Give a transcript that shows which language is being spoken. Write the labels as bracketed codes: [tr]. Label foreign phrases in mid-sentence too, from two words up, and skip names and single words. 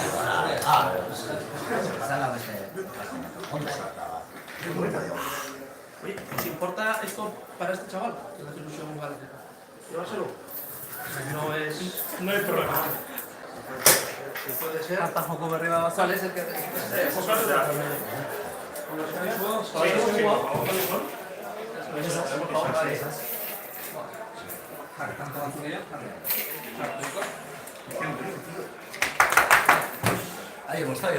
[es] Ah, Oye, ¿te importa esto para este chaval? Que le hace ilusión jugar. Llévaselo. No es... No hay problema. puede ser. [eu] Hasta joko berri bat [es] ¿Cuál [eu] bazale. [es] es el que...? Ahí hemos estado.